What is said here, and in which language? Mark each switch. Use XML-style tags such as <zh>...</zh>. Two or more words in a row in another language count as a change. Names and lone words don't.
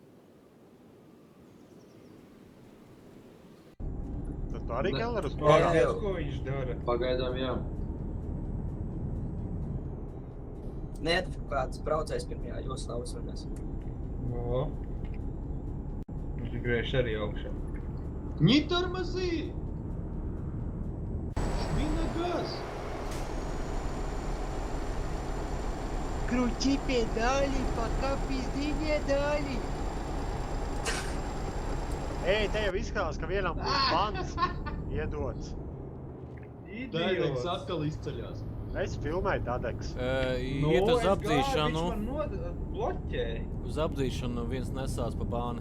<lv>Tad tu arī Ne. Kellerus Jā, pārāk. jā. Ko viņš dara? Pagaidām, jā. Neatfikāts braucējs pirmajā joslā uzvedās. O. Viņš griež arī augšā.</lv> <ru>Не тормози! Жми на газ! Крути педали, пока пизди не дали.</ru> <lv>Ej, te jau izskatās, ka vienam būs bans iedots. Dēdeks Idiots. atkal izceļās. Es filmēju Dadeks. Iet uz apdzīšanu. Viņš man bloķēja. Uz apdzīšanu viens nesās pa bāni.</lv>